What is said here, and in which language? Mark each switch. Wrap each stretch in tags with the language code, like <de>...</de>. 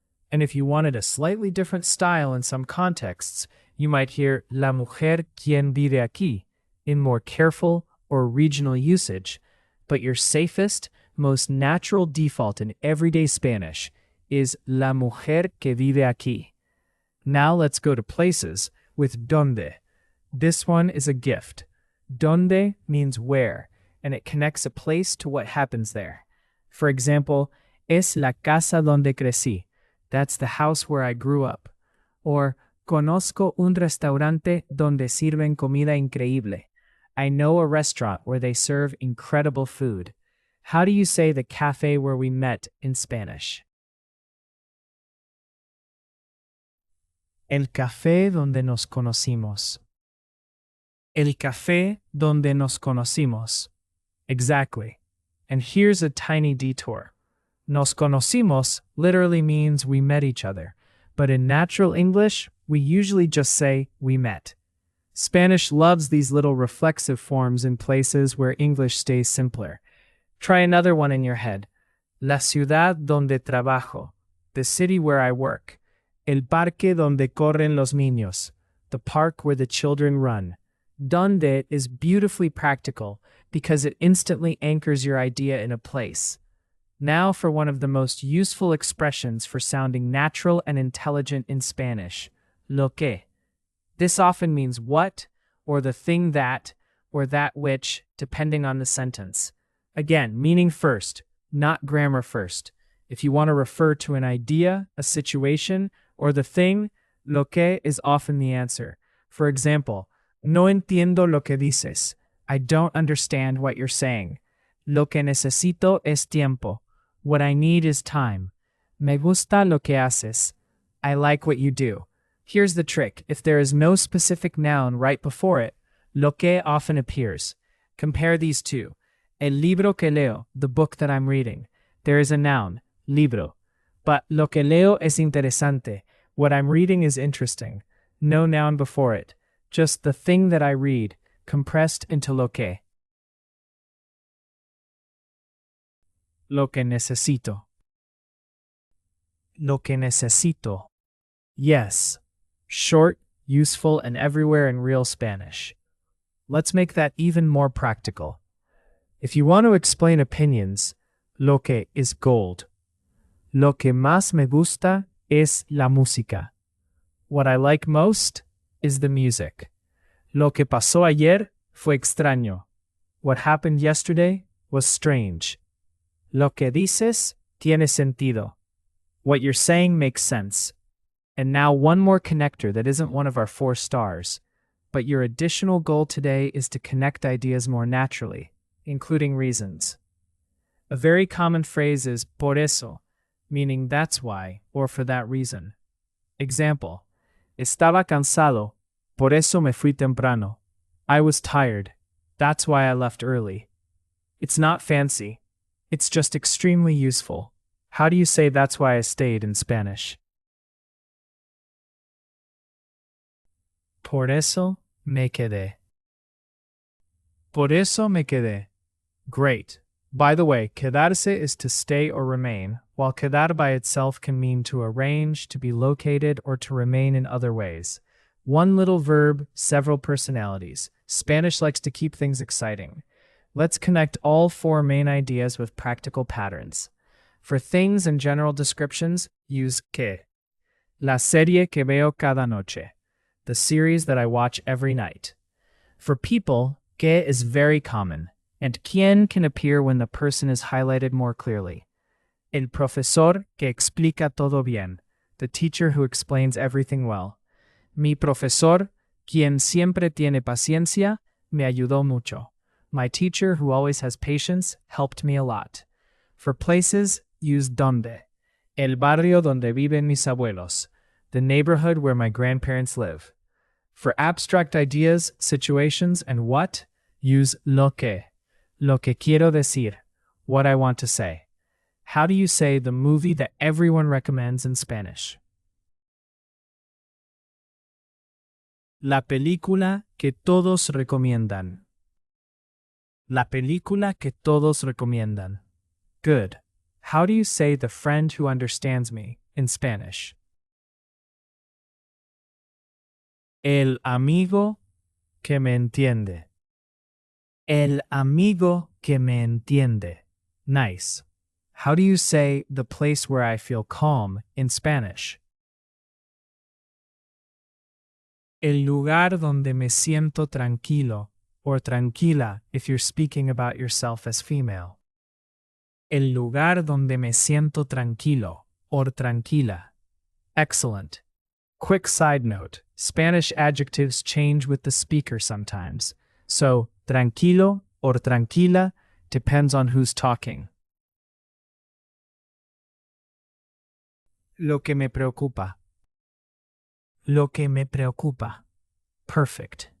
<en>And if you wanted a slightly different style in some contexts, you might hear</en> <es>la mujer quien vive aquí</es> <en>in more careful or regional usage, but your safest, most natural default in everyday Spanish is</en> <es>la mujer que vive aquí.</es> <en>Now let's go to places with donde. This one is a gift. Donde means where, and it connects a place to what happens there. For example,</en> <es>es la casa donde crecí.</es> <en>That's the house where I grew up.</en> <es>Or, conozco un restaurante donde sirven comida increíble.</es> <en>I know a restaurant where they serve incredible food. How do you say the cafe where we met in Spanish?</en> <es>El café donde nos conocimos. El café donde nos conocimos.</es> <en>Exactly. And here's a tiny detour. Nos conocimos literally means we met each other, but in natural English, we usually just say we met. Spanish loves these little reflexive forms in places where English stays simpler. Try another one in your head.</en> <es>La ciudad donde trabajo.</es> <en>The city where I work.</en> <es>El parque donde corren los niños.</es> <en>The park where the children run. Donde is beautifully practical because it instantly anchors your idea in a place. Now for one of the most useful expressions for sounding natural and intelligent in Spanish. Lo que. This often means what, or the thing that, or that which, depending on the sentence. Again, meaning first, not grammar first. If you want to refer to an idea, a situation, or the thing, lo que is often the answer. For example,</en> <es>no entiendo lo que dices.</es> <en>I don't understand what you're saying.</en> <es>Lo que necesito es tiempo.</es> <en>What I need is time.</en> <es>Me gusta lo que haces.</es> <en>I like what you do. Here's the trick. If there is no specific noun right before it, lo que often appears. Compare these two.</en> <es>El libro que leo,</es> <en>the book that I'm reading. There is a noun, libro. But</en> <es>lo que leo es interesante.</es> <en>What I'm reading is interesting. No noun before it. Just the thing that I read, compressed into lo que.</en> <es>Lo que necesito. Lo que necesito. Yes.</es> <en>Short, useful, and everywhere in real Spanish. Let's make that even more practical. If you want to explain opinions, lo que is gold.</en> <es>Lo que más me gusta es la música.</es> <en>What I like most is the music.</en> <es>Lo que pasó ayer fue extraño.</es> <en>What happened yesterday was strange.</en> <es>Lo que dices tiene sentido.</es> <en>What you're saying makes sense. And now one more connector that isn't one of our 4 stars, but your additional goal today is to connect ideas more naturally, including reasons. A very common phrase is por eso, meaning that's why, or for that reason.</en> <es>Example, estaba cansado, por eso me fui temprano.</es> <en>I was tired, that's why I left early. It's not fancy, it's just extremely useful. How do you say that's why I stayed in Spanish?</en> <es>Por eso me quedé. Por eso me quedé. Great.</es> <en>By the way, quedarse is to stay or remain, while quedar by itself can mean to arrange, to be located, or to remain in other ways. One little verb, several personalities. Spanish likes to keep things exciting. Let's connect all 4 main ideas with practical patterns. For things and general descriptions, use que.</en> <es>La serie que veo cada noche.</es> <en>The series that I watch every night. For people, que is very common, and quien can appear when the person is highlighted more clearly.</en> <es>El profesor que explica todo bien,</es> <en>the teacher who explains everything well.</en> <es>Mi profesor, quien siempre tiene paciencia, me ayudó mucho.</es> <en>My teacher, who always has patience, helped me a lot. For places, use donde.</en> <es>El barrio donde viven mis abuelos,</es> <en>the neighborhood where my grandparents live. For abstract ideas, situations, and what, use</en> <es>lo que quiero decir,</es> <en>what I want to say. How do you say the movie that everyone recommends in Spanish?</en> <es>La película que todos recomiendan. La película que todos recomiendan.</es> <en>Good. How do you say the friend who understands me in Spanish?</en> <es>El amigo que me entiende. El amigo que me entiende.</es> <en>Nice. How do you say the place where I feel calm in Spanish?</en> <es>El lugar donde me siento tranquilo</es> <en>or tranquila if you're speaking about yourself as female.</en> <es>El lugar donde me siento tranquilo or tranquila.</es> <en>Excellent. Quick side note, Spanish adjectives change with the speaker sometimes, so tranquilo or tranquila depends on who's talking.</en> <es>Lo que me preocupa. Lo que me preocupa. Perfect.</es>